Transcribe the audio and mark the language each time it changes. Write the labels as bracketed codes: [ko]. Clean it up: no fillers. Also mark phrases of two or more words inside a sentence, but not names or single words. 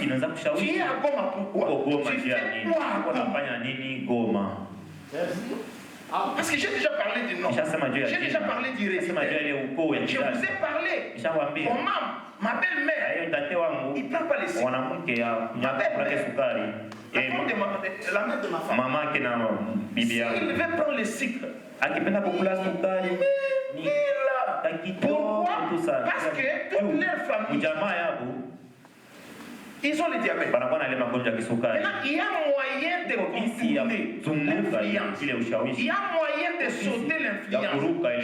[fr] Tu es à Goma pourquoi? Tu fais quoi à Goma? Parce que j'ai déjà parlé du nom. J'ai déjà parlé du résident. Je vous ai parlé. Comment ma belle-mère, il ne prend pas les signes. Ma belle-mère, la mère de ma femme. [sw] Mama kina bibi yangu. [fr] S'il veut prendre le sucre, [sw] Akipenda kukula sukari. [fr] Pourquoi? Parce que toute leur famille, ils ont le diabète. Maintenant, il y a moyen de contourner l'influence. Il y a moyen de sauter l'influence.